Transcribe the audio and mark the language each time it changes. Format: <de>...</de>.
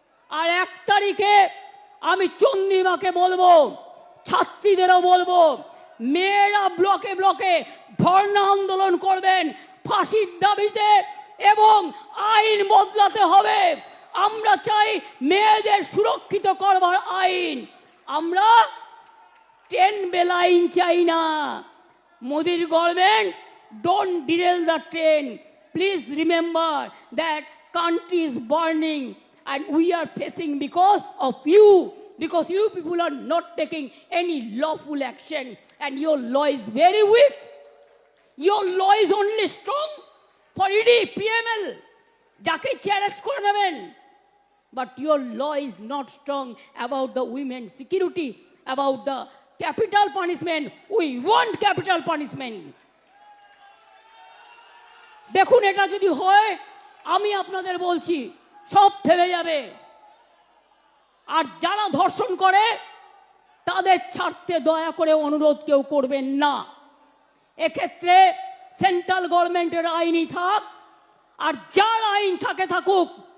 <bn>আর 1 তারিখে আমি চন্দ্রিমাকে বলবো, ছাত্রীদেরও বলবো, মেয়েরা ব্লকে ব্লকে ধর্ণা আন্দোলন করবেন ফাঁসির দাবিতে, এবং আইন বদলাতে হবে। আমরা চাই মেয়েদের সুরক্ষিত করবার আইন, আমরা 10 বেল আইন চাই না।</bn> <en>মোদির government, don't derail the train. Please remember that country is burning and we are facing because of you, because you people are not taking any lawful action and your law is very weak. Your law is only strong for ED, PML,</en> <bn>যাকে challenge করে নেবেন।</bn> <en>but your law is not strong about the women's security, about the capital punishment. We want capital punishment.</en> <bn>দেখুন, এটা যদি হয়, আমি আপনাদের বলছি সব থেমে যাবে। আর যারা ধর্ষণ করে তাদের ছাড়তে দয়া করে অনুরোধ কেউ করবেন না। এক্ষেত্রে সেন্ট্রাল গভর্নমেন্টের আইনই থাক, আর যার আইন থাকে থাকুক।</bn>